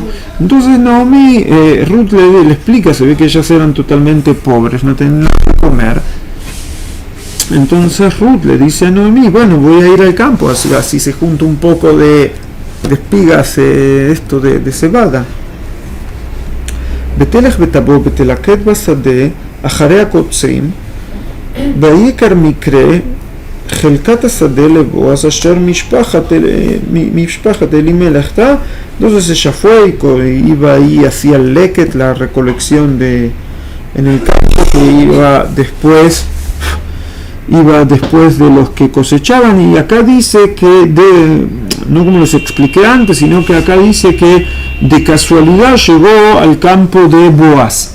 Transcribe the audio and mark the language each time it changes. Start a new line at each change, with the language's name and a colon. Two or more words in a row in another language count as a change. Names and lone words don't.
Spanish: Entonces Naomi, Ruth le explica, se ve que ellas eran totalmente pobres, no tenían nada que comer. Entonces Ruth le dice a Noemí, bueno, voy a ir al campo, así se junta un poco de espigas, esto de cebada.
Hebrew: ותלך ותבוא ותלקט בשדה אחרי הקוצים ויקר מקרה חלקת השדה לבועז אשר משפחת אלימלך.
Spanish: Entonces ella fue y iba ahí, hacía leket, la recolección en el campo, que iba después de los que cosechaban. Y acá dice que, no como les expliqué antes, sino que acá dice que de casualidad llegó al campo de Boaz.